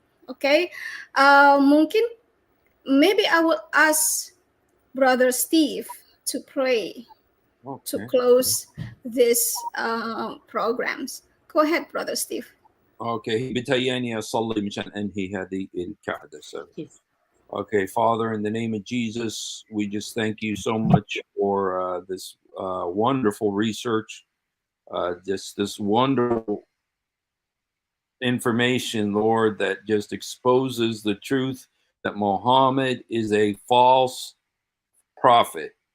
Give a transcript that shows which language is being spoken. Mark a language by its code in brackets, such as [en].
[en] Okay, mungkin maybe I will ask Brother Steve to pray to close these programs. Go ahead, Brother Steve. [ar] Okay, بتهيأني أصلي مشان أنهي هذه القعدة. [en] So, Yes. okay, Father, in the name of Jesus, we just thank you so much for this wonderful research, just this wonderful information, Lord, that just exposes the truth that Muhammad is a false prophet.